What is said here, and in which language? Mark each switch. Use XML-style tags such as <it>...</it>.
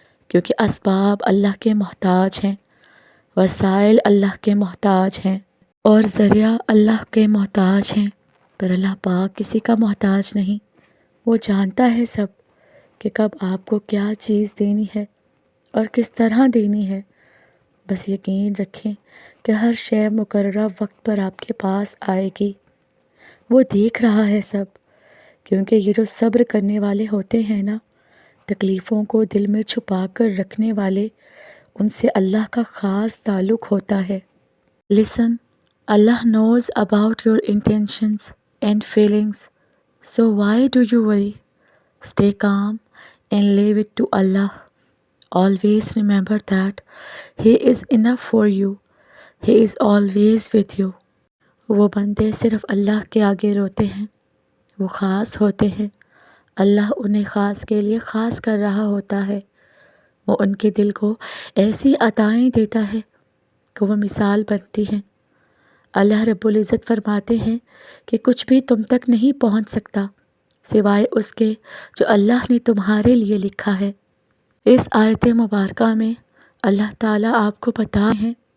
<ur>کیونکہ اسباب اللہ کے محتاج ہیں، وسائل اللہ کے محتاج ہیں، اور ذریعہ اللہ کے محتاج ہیں، پر اللہ پاک کسی کا محتاج نہیں۔ وہ جانتا ہے سب کہ کب آپ کو کیا چیز دینی ہے اور کس طرح دینی ہے۔ بس یقین رکھیں کہ ہر شے مقررہ وقت پر آپ کے پاس آئے گی۔ وہ دیکھ رہا ہے سب، کیونکہ یہ جو صبر کرنے والے ہوتے ہیں نا، تکلیفوں کو دل میں چھپا کر رکھنے والے، ان سے اللہ کا خاص تعلق ہوتا ہے۔</ur> <en>Listen, Allah knows about your intentions and feelings. So why do you worry? Stay calm and leave it to Allah. Always remember that He is enough for you. He is always with you.</en> <ur>وہ بندے صرف اللہ کے آگے روتے ہیں، وہ خاص ہوتے ہیں، اللہ انہیں خاص کے لیے خاص کر رہا ہوتا ہے۔ وہ ان کے دل کو ایسی عطائیں دیتا ہے کہ وہ مثال بنتی ہیں۔ اللہ رب العزت فرماتے ہیں کہ کچھ بھی تم تک نہیں پہنچ سکتا سوائے اس کے جو اللہ نے تمہارے لیے لکھا ہے۔ اس آیت مبارکہ میں اللہ تعالیٰ آپ کو بتا ہیں</ur>